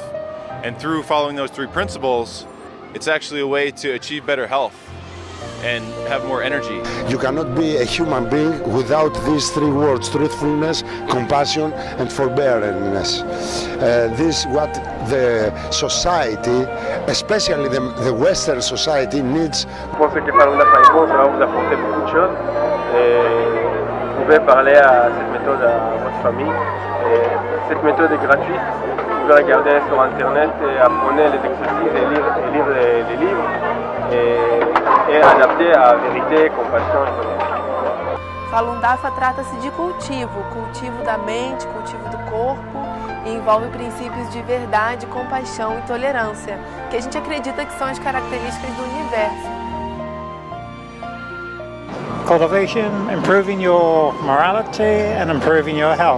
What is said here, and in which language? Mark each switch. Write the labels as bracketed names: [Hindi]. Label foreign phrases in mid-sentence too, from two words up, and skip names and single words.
[English] And through following those three principles, it's actually a way to achieve better health and have more energy. You cannot be a human being without these three words: truthfulness, compassion, and forbearance. This is what the society, especially the Western society, needs. [French] Je pense que Falun Dafa est bon, ça va vous apporter beaucoup de choses. Vous pouvez parler à cette méthode à votre famille. Cette méthode est gratuite. Vous pouvez regarder sur internet et apprenez les exercices et lire les livres. [Portuguese] E [French] adapté à vérité, compassion [Portuguese] e conhecimento. Falun Dafa trata-se de cultivo da mente, cultivo do corpo, e envolve princípios de verdade, compaixão e tolerância, que a gente acredita que são as características do universo. [English] Cultivation, improving your morality and improving your health.